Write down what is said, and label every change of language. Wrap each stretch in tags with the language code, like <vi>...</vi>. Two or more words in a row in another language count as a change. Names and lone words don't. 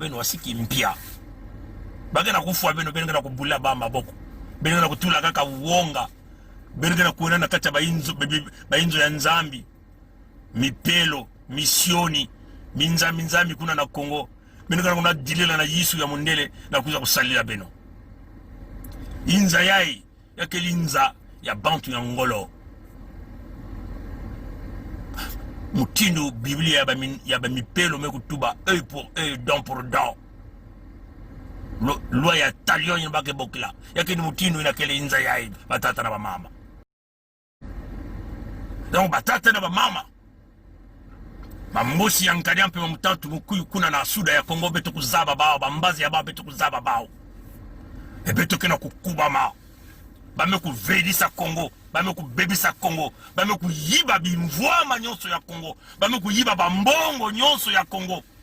<ktu>beno wasiki mpia bage na kufwa beno na kubula ba maboko beno na kutula kaka uonga beno na kuona na kacha bainzo ya nzambi mipelo misioni minzami kuna na Kongo beno na kuna dilela na Yesu ya mundele na kuza kusalila beno inza yai yake linza ya bantu ya ngolo mutindu Biblia ya ba mipelo mekutuba</ktu> <fr>œil pour œil dent pour dent</fr> <ktu>loi ya talion yin bake bokila yake ni mutindu ina kele inza yai batata na ba mama donc batata na ba mama mambosi ya nkadiampe mutatu mukuyu kuna na suda ya Kongo beto kuzaba bao bambazi ya bao beto kuzaba bao beto kena kukuba ma bame kuvedisa Kongo bame kubebisa Kongo bame kuyiba bimvwama nyonso ya Kongo bame kuyiba bambongo nyonso ya Kongo</ktu>